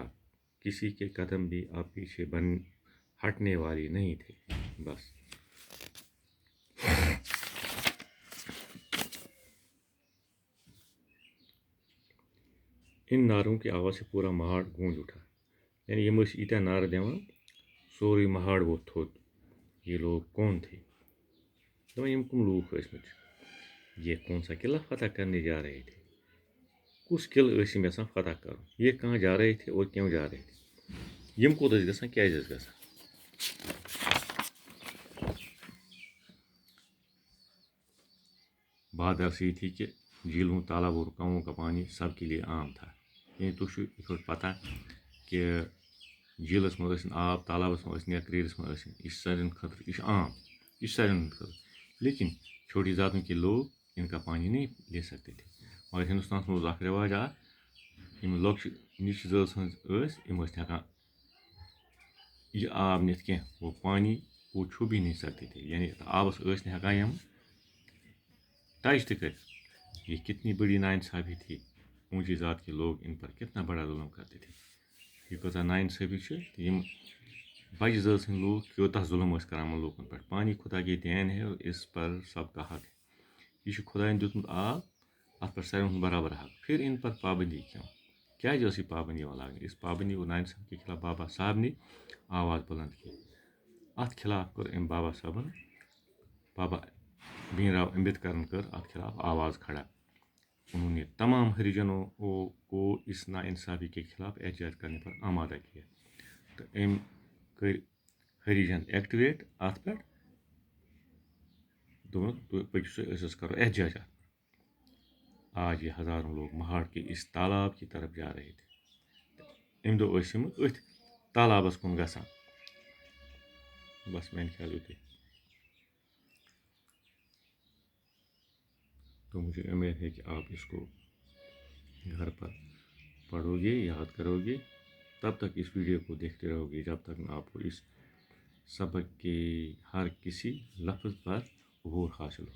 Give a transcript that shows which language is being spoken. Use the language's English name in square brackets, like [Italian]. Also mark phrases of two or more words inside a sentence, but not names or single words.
[Urdu] کسی کے قدم بھی اب پیچھے ہٹنے والی نہیں تھے. بس ان نعروں کی آواز سے پورا مہاڑ گونج اٹھا. [Kashmiri] یعنی یہ ایتیا نعرہ دیوان سوری مہاڑ ووت تھوٚد. [Urdu] یہ لوگ کون تھے؟ [Kashmiri] یم کم لوگ ٲسمٕتۍ چھِ. [Urdu] یہ کون سا قلعہ فتح کرنے جا رہے تھے؟ [Kashmiri] کس قلعہ ٲسۍ یِم یژھان فتح کرُن؟ [Urdu] یہ کہاں جا رہے تھے اور کیوں جا رہے تھے؟ [Kashmiri] یم کوٚت ٲسۍ گژھان، کیٛازِ ٲسۍ گژھان؟ [Urdu] بات ایسی ہی تھی کہ جھیلوں، تالابوں اور کنووں کا پانی سب کے لیے عام تھا. [Kashmiri] یعنی تُہۍ چھُو یِتھ پٲٹھۍ پتہ کہ جھیلس منٛز ٲسِن آب، تالابس منٛز ٲسِن یا کرٛیٖرس منٛز ٲسِن، یہِ چھِ سارنٕے خٲطرٕ، یہِ چھُ عام، یہ سارنٕے ہٕنٛدِ خٲطرٕ. [Urdu] لیکن چھوٹی ذاتوں کے لوگ ان کا پانی نہیں لے سکتے تھے. [Kashmiri] مگر ہندوستانس منٛز اوس اکھ رواج اکھ، یِم لۄکچہِ نِچہِ ذٲژ ہٕنٛز ٲسۍ، یِم ٲسۍ نہٕ ہٮ۪کان یہ آب نِتھ کینٛہہ. [Urdu] وہ پانی کو چھو بھی نہیں سکتے تھے. [Kashmiri] یعنی آبس ٲسۍ نہٕ ہٮ۪کان یِم ٹچ تہِ کٔرِتھ. [Urdu] یہ کتنی بڑی ناانصافی تھی. اونچی ذات کے لوگ ان پر کتنا بڑا ظلم کرتے تھے. [Kashmiri] یہ کۭژاہ ناانصافی چھِ. یم بجہِ ذٲژ ہٕنٛدۍ لوٗکھ کوٗتاہ ظلم ٲسۍ کران یِمن لوٗکن پٮ۪ٹھ. [Urdu] پانی خدا کی دین ہے اور اس پر سب کا حق ہے. [Kashmiri] یہ چھُ خدایَن دیُتمُت آب، اتھ پٮ۪ٹھ ساروِین ہُنٛد برابر حق. [Urdu] پھر ان پر پابندی کیوں؟ [Kashmiri] کیٛازِ ٲس یہِ پابندی یِوان لاگنہٕ؟ [Urdu] اس پابندی اور ناانصافی کے خلاف بابا صاحب نے آواز بلند کی. [Kashmiri] اتھ خلاف کٔر أمۍ بابا صٲبن، بابا بھیم راؤ امبیڈکرن کٔر اتھ خلاف آواز کھڑا. [Urdu] انہوں نے تمام ہریجنوں کو اس ناانصافی کے خلاف احتجاج کرنے پر آمادہ کیا. [Kashmiri] تو أمۍ کٔرۍ ہریجن ایکٹیویٹ اتھ پٮ۪ٹھ. دوٚپُکھ تُہۍ پٔکِو سا، أسۍ حظ کرو احتجاج اتھ. [Urdu] آج یہ ہزاروں لوگ مہاڑ کے اس تالاب کی طرف جا رہے تھے. [Kashmiri] امہِ دۄہ ٲسۍ یِم أتھۍ تالابس کُن گژھان. بس میانہِ خیال یُتُے. [Urdu] تو مجھے امید ہے کہ آپ اس کو گھر پر پڑھو گے، یاد کرو گے. تب تک اس ویڈیو کو دیکھتے رہو گے جب تک آپ کو اس سبق کے ہر کسی لفظ پر عبور حاصل ہو.